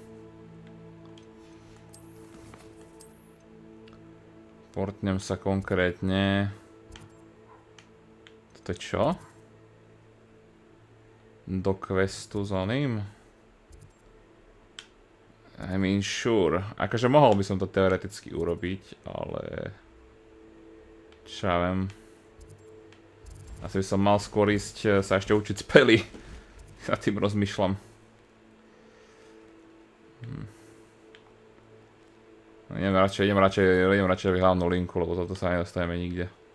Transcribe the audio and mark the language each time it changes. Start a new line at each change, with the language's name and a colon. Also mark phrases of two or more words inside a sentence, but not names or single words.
Slovak: Portnem sa konkrétne... Toto je čo? Do questu s oným?
English: I mean sure.
Slovak: Akože mohol by som to teoreticky urobiť, ale... Čo ja viem. Asi by som mal skôr ísť sa ešte učiť spely. Ja tým rozmýšľam. Idem radšej hlavnú linku, lebo toto sa nedostaneme nikde.